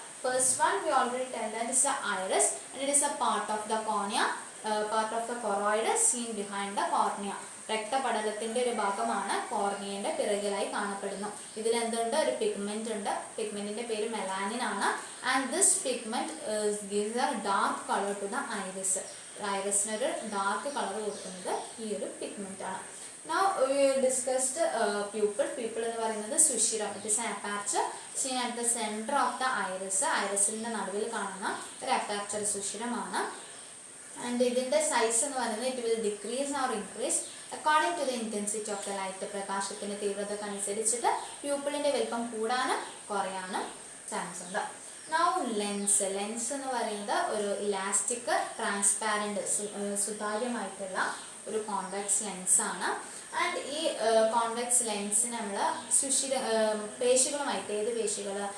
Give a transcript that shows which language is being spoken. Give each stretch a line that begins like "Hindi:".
English: First one we already tell that is the iris and it is a part of the cornea, part of the choroid seen behind the cornea.
Malayalam: രക്തപടലത്തിന്റെ ഒരു ഭാഗമാണ് കോർണിയയുടെ പിറകിലായി കാണപ്പെടുന്നു. ഇതിൽ എന്തുണ്ട്? ഒരു pigment ഉണ്ട്. പിഗ്മെന്റിന്റെ പേര് മെലാനിൻ ആണ്.
English: And this pigment gives a dark color to the iris.
Malayalam: ഐറിസിന് ഒരു ഡാർക്ക് കളർ കൊടുക്കുന്നത് ഈ ഒരു പിഗ്മെന്റ് ആണ്.
English: Now we discussed pupil. Pupil
Malayalam: എന്ന് പറയുന്നത് സുഷിരം.
English: It is an aperture seen at the center of the iris.
Malayalam: ഐറിസിന്റെ നടുവിൽ കാണുന്ന ഒരു അപ്പർച്ചർ സുഷിരമാണ്.
English: and
Malayalam: ഇതിന്റെ സൈസ് എന്ന് പറയുന്നത്
English: it will decrease or increase according to the intensity of the light.
Malayalam: പ്രകാശത്തിന്റെ തീവ്രതക്ക് അനുസരിച്ചിട്ട് പ്യൂപ്പിളിന്റെ വലിപ്പം കൂടാനും കുറയാനും ചാൻസ് ഉണ്ട്. Now ലെൻസ് എന്ന് പറയുന്നത് ഒരു ഇലാസ്റ്റിക് ട്രാൻസ്പാരന്റ് സുതാര്യമായിട്ടുള്ള ഒരു കോൺവെക്സ് ലെൻസ് ആണ്. ആൻഡ് ഈ കോൺവെക്സ് ലെൻസ് നമ്മൾ പേശികളുമായിട്ട്, ഏത് പേശികൾ?